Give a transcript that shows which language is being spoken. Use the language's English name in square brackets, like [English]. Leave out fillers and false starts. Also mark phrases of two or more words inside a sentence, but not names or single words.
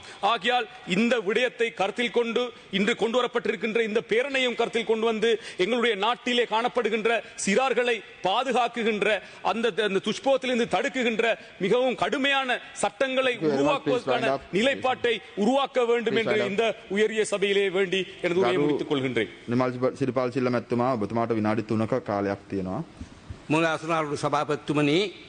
[Tamil] ஆகையால் இந்த விடயத்தை கருத்தில் கொண்டு இன்று கொண்டு வரப்பட்டிருக்கின்ற இந்த பேரணையும் கருத்தில் கொண்டு வந்து எங்களுடைய நாட்டிலே காணப்படுகின்ற சிறார்களை பாதுகாக்குகின்ற அந்த துஷ்பிரயோகத்திலிருந்து தடுக்குகின்ற மிகவும் கடுமையான சட்டங்களை உருவாக்குவதற்கான நிலைப்பாட்டை உருவாக்க வேண்டும் என்று இந்த உயரிய சபையிலே வேண்டி எனது உரையை முடித்துக் கொள்கின்றேன். [Sinhala] සිරිපාල් සිල්ල මැතිතුමා ඔබතුමාට විනාඩි 3ක කාලයක් තියෙනවා. මුල අසනාරු සභාපතිතුමනි,